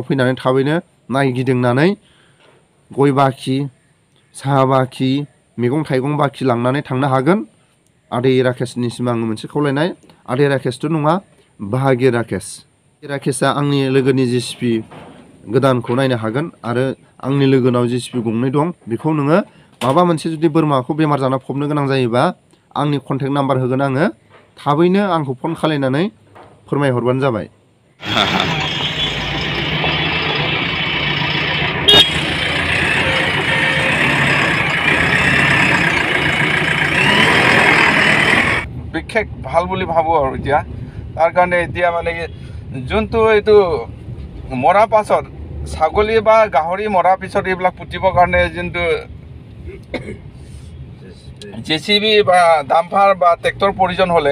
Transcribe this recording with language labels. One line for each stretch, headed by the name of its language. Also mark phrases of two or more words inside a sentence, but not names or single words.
Bodo: फैनानै थाबैनो नायगिदिंनानै गय बाखि साहा बाखि मैगं थाइगं बाखि लांनानै थांनो हागोन आदै राकेशनिसिम आङो मोनसे खावलायनाय आदै राकेशथ' नङा बाहागि राकेशआ आंनि लोगोनि जेसिपि गोदानखौ नायनो हागोन आरो आंनि लोगोनाव जेसिपि गंनै दं बेखौ नोङो माबा मोनसे जुदि बोरमाखौ बेमार जाना फबनो गोनां जायोबा आंनि कन्टेक्ट नाम्बार होगोन आङो थाबैनो आंखौ फन खालायनानै फोरमायहरबानो जाबाय
Assamese: বিশেষ ভাল বুলি ভাবোঁ আৰু এতিয়া তাৰ কাৰণে এতিয়া মানে যোনটো এইটো মৰা পাছত ছাগলী বা গাহৰি মৰাৰ পিছত এইবিলাক পুতিবৰ কাৰণে যোনটো জেচিবি বা ডাম্পাৰ বা ট্ৰেক্টৰ প্ৰয়োজন হ'লে